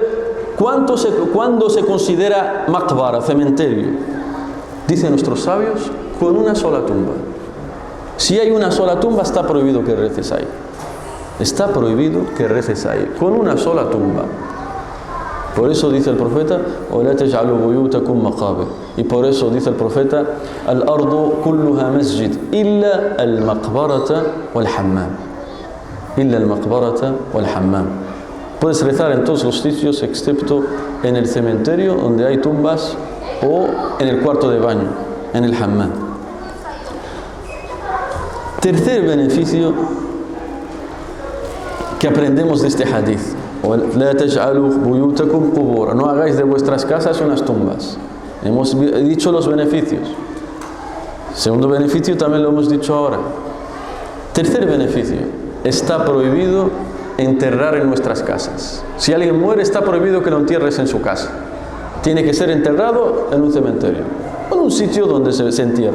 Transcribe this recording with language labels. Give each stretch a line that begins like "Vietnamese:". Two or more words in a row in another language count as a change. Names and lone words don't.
Spanish: ¿Cuándo se considera maqbara, cementerio? Dicen nuestros sabios, con una sola tumba. Si hay una sola tumba, está prohibido que reces ahí. Está prohibido que reces ahí, con una sola tumba. Por eso dice el profeta,
Arabic: وَلَا تَجْعَلُوا بُيُوتَكُمْ مَقَابِرَ.
Spanish: Y por eso dice el profeta,
Arabic: الْأَرْضُ كُلُّهَا مَسْجِدٌ إِلَّا الْمَقْبَرَةَ وَالْحَمَّامِ. إِلَّا الْمَقْبَرَةَ وَالْحَمَّامِ.
Spanish: Puedes rezar en todos los sitios excepto en el cementerio donde hay tumbas o en el cuarto de baño, en el hammam. Tercer beneficio que aprendemos de este hadith,
Arabic: لا تجعلوا بيوتكم قبورا,
Spanish: no hagáis de vuestras casas unas tumbas. Hemos dicho los beneficios. Segundo beneficio también lo hemos dicho ahora. Tercer beneficio, está prohibido enterrar en nuestras casas. Si alguien muere, está prohibido que lo entierres en su casa. Tiene que ser enterrado en un cementerio o en un sitio donde se entierra.